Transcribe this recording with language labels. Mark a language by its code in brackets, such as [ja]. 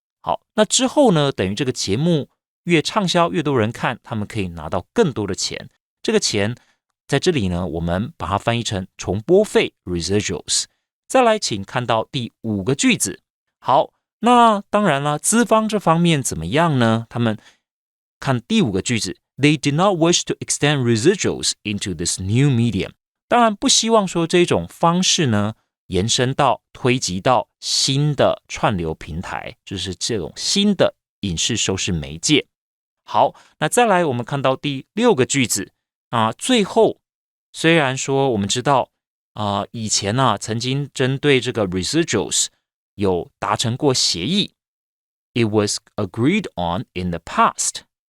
[zh] 好，那之后呢，等于这个节目越畅销，越多人看，他们可以拿到更多的钱。这个钱在这里呢，我们把它翻译成重播费 residuals。再来，请看到第5个句子。好，那当然了，资方这方面怎么样呢？他们看第5个句子 [en] ，They did not wish to extend residuals into this new medium。 [zh] 当然不希望说这种方式呢，延伸到推及到新的串流平台，就是这种新的影视收视媒介。好，那再来我们看到第6个句子最后虽然说我们知道以前曾经针对这个 residuals 有达成过协议 ， [en] It was agreed on in the past。